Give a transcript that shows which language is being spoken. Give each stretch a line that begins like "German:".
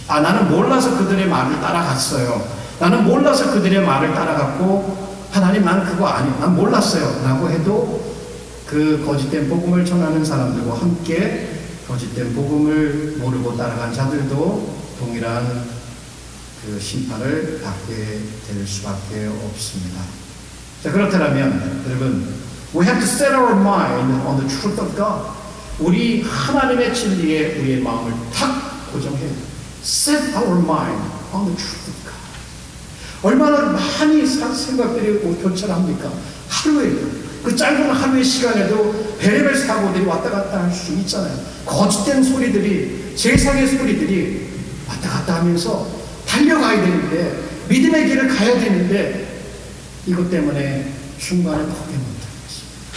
Korean: 나는 몰라서 그들의 말을 따라갔어요. 나는 몰라서 그들의 말을 따라갔고 하나님 난 그거 아니에요. 난 몰랐어요. 라고 해도 그 그 거짓된 복음을 전하는 사람들과 함께 거짓된 복음을 모르고 따라간 자들도 동일한 그 심판을 받게 될 수밖에 없습니다. 자, 그렇다면 여러분,
English: we have to set our mind on the truth of God.
Korean: 우리 하나님의 진리에 우리의 마음을 탁 고정해야 돼요.
English: Set our mind on the truth of God.
Korean: 얼마나 많이 생각들이 교차합니까? 하루에 그 짧은 하루의 시간에도 별의별 사고들이 왔다 갔다 할 수 있잖아요. 거짓된 소리들이, 세상의 소리들이 왔다 갔다 하면서 달려가야 되는데, 믿음의 길을 가야 되는데 이것 때문에 중간에 포기 못하고 있습니다.